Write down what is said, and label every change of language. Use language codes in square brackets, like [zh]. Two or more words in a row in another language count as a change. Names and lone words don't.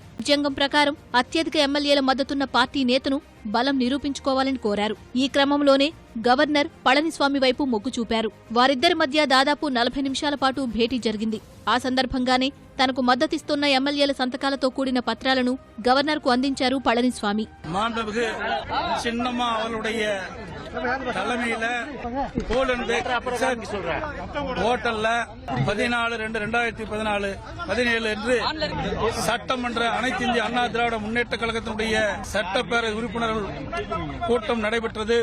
[te] రాజ్యాంగం ప్రకారం అత్యధిక ఎమ్మెల్యేల మద్దతున్న పార్టీ నేతను బలం నిరూపించుకోవాలని కోరారు. ఈ క్రమంలోనే గవర్నర్ పళనిస్వామి వైపు మొగ్గు చూపారు. వారిద్దరి మధ్య దాదాపు 40 నిమిషాల పాటు భేటీ జరిగింది. ఆ సందర్భంగానే తనకు మద్దతిస్తున్న ఎమ్మెల్యేల సంతకాలతో కూడిన పత్రాలను గవర్నర్కు అందించారు పళనిస్వామి. [ta] தலைமையில கோல்டன் பேக் ஹோட்டல்ல 14/2/2014 17 என்று சட்டமன்ற அனைத்து இந்திய அண்ணா திராவிட முன்னேற்ற கழகத்தினுடைய சட்டப்பேரவை உறுப்பினர்கள் கூட்டம் நடைபெற்றது.